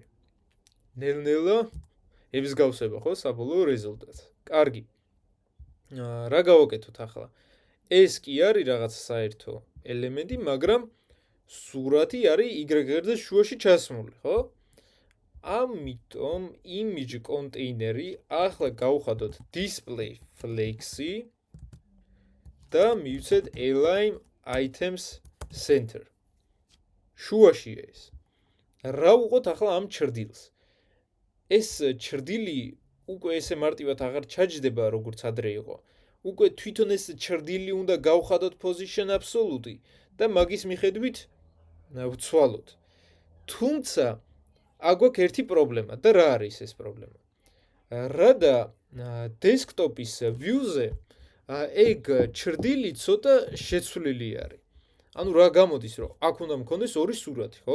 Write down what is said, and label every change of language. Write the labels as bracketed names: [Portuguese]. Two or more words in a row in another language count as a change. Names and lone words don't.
[Georgian] ნელ-ნელა ებსგავსება, ხო, საბოლოო რეზულტატს. კარგი. რა გავაკეთოთ ახლა? ეს კი არის რაღაც საერთო ელემენტი, მაგრამ სურათი არის y-ღერძის შუაში ჩასმული, ხო? ამიტომ [English] image container-ი [Georgian] ახლა გავხადოთ [English] display flexi [Georgian] და მივცეთ [English] align items center. [Georgian] შუაშია ეს. რა ვუყოთ ახლა ამ ჩრდილს? ეს ჩრდილი უკვე ესე მარტივად აღარ ჩაჯდება, როგორც ადრე იყო. უკვე თვითონ ეს ჩრდილი უნდა გავხადოთ [English] position absolute [Georgian] და მაგის მიხედვით ვცვალოთ. თუმცა აგვაქვს ერთი პრობლემა და რა არის ეს პრობლემა? რადა [English] desktop-ის view-ზე [Georgian] ეგ ჩრდილი ცოტა შეცვლილი არის. ანუ რა გამოდის, რომ აქ უნდა მქონდეს ორი სურათი, ხო?